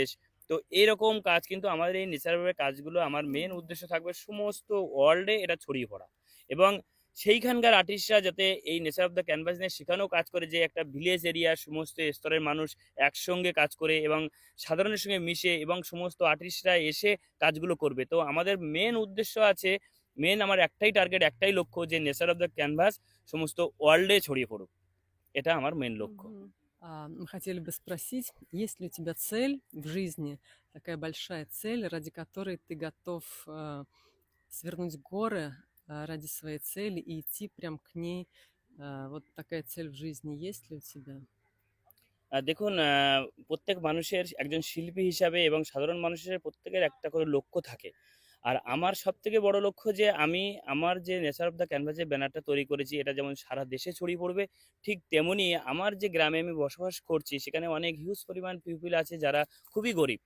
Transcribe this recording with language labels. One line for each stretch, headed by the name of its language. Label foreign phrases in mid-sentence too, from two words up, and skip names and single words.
Bangla: তো এরকম কাজ কিন্তু আমাদের এই নেচারাল কাজগুলো আমার মেন উদ্দেশ্য থাকবে সমস্ত ওয়ার্ল্ডে এটা ছড়িয়ে পড়া এবং সেইখানকার আর্টিস্টরা যাতে এই নেচার অফ দ্য ক্যানভাস নিয়ে সেখানেও কাজ করে, যে একটা
English: village area
Bangla: সমস্ত স্তরের মানুষ একসঙ্গে কাজ করে এবং সাধারণের সঙ্গে মিশে এবং সমস্ত আর্টিস্টরা এসে কাজগুলো করবে। তো আমাদের মেন উদ্দেশ্য আছে, আমার একটাই টার্গেট, একটাই লক্ষ্য, যে নেচার অফ দ্য ক্যানভাস সমস্ত ওয়ার্ল্ডে ছড়িয়ে পড়ুক। এটা আমার মেন লক্ষ্য। Мгм.
Russian: Мы хотели бы спросить, есть ли у тебя цель в жизни, такая большая цель, ради которой ты готов свернуть горы ради своей цели и идти прям к ней? Вот такая цель в жизни есть ли у тебя?
Bangla: দেখুন, প্রত্যেক মানুষের একজন শিল্পী হিসাবে এবং সাধারণ মানুষের প্রত্যেকের একটা করে লক্ষ্য থাকে। আর আমার সবথেকে বড় লক্ষ্য যে আমি আমার যে নেচার অফ দ্য ক্যানভাসের ব্যানারটা তৈরি করেছি এটা যেমন সারা দেশে ছড়িয়ে পড়বে, ঠিক তেমনি আমার যে গ্রামে আমি বসবাস করছি সেখানে অনেক হিউজ পরিমাণ পিপল আছে যারা খুবই গরিব।